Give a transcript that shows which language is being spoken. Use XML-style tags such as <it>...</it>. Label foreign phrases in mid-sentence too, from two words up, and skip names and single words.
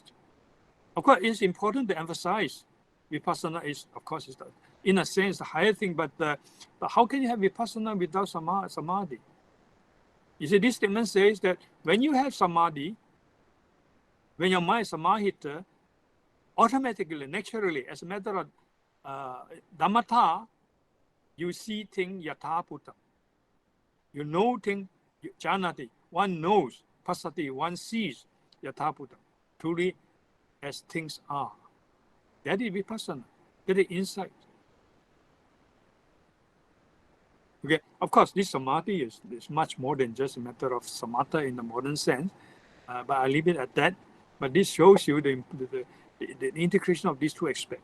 <en>Of course, it's important to emphasize vipassana is, of course, in a sense, the higher thing, but how can you have vipassana without samadhi? You see, this statement says that when you have samadhi, when your mind is samahita, automatically, naturally, as a matter of dhammata, you see things</en> <pi>yatha putam.</pi> <en>You know things, janati, one knows, passati, one sees</en> <pi>yatha putam,</pi> <en>truly as things are. That is vipassana, that is insight. Okay, of course, this samadhi is much more than just a matter of samatha in the modern sense, but I leave it at that. But this shows you the integration of these two aspects.</en>